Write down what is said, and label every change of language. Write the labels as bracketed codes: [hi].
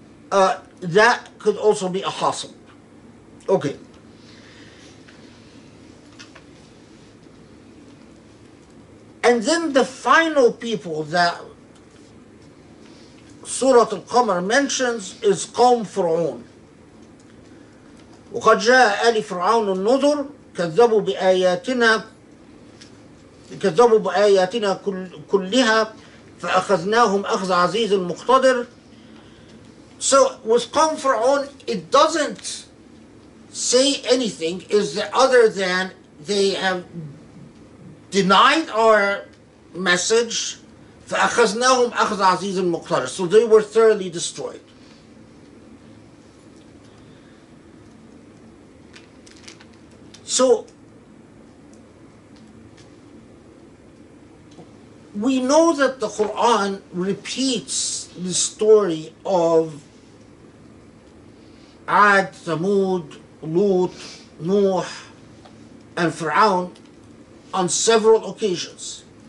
[en] That could also be a hasib. Okay. And then the final people that Surah Al-Qamar mentions is Qawm Fir'aun. [ar] وقد جاء آل فرعون النذر كذبوا بآياتنا كلها فأخذناهم أخذ عزيز مقتدر. [en] So with Qawm Fir'aun, it doesn't say anything other than they have denied our message. [ar] فأخذناهم أخذ عزيز مقتدر. [en] So they were thoroughly destroyed. So we know that the Quran repeats the story of Ad, Thamud, Lut, Nuh, and Fir'aun on several occasions.